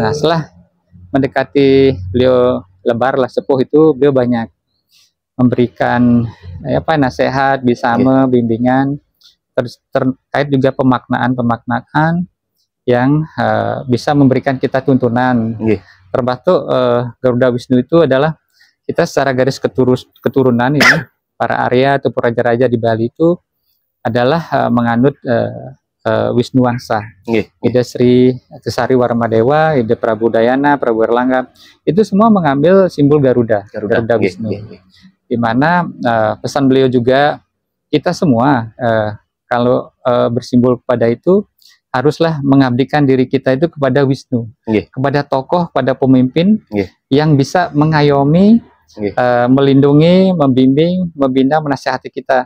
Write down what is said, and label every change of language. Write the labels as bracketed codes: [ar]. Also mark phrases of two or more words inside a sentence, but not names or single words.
[id] Nah, setelah mendekati beliau lebar lah sepuh itu, beliau banyak memberikan nasihat, bimbingan terkait juga pemaknaan yang bisa memberikan kita tuntunan. Termasuk Garuda Wisnu itu adalah kita secara garis keturunan ini, para Arya atau raja-raja di Bali itu adalah menganut Wisnu Wangsa. Ide Sri Kesari Warmadewa, ide Prabu Dayana, Prabu Erlangga, itu semua mengambil simbol Garuda Wisnu. Di mana pesan beliau juga, kita semua kalau bersimbol kepada itu haruslah mengabdikan diri kita itu kepada Wisnu, kepada tokoh, kepada pemimpin yang bisa mengayomi, melindungi, membimbing, membina, menasihati kita,